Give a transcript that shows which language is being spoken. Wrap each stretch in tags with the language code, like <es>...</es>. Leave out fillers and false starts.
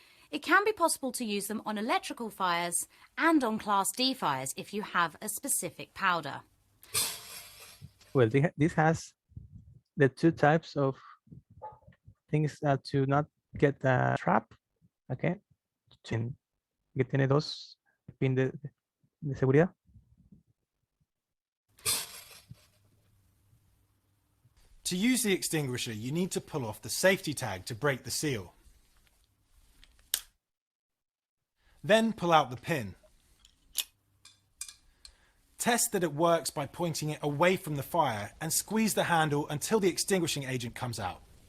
<en>It can be possible to use them on electrical fires and on Class D fires if you have a specific powder. Well, this has the two types of things to not get trapped. Okay.</en> <es>Que tiene dos pin de seguridad.</es> <en>To use the extinguisher, you need to pull off the safety tag to break the seal. Then pull out the pin. Test that it works by pointing it away from the fire and squeeze the handle until the extinguishing agent comes out.</en>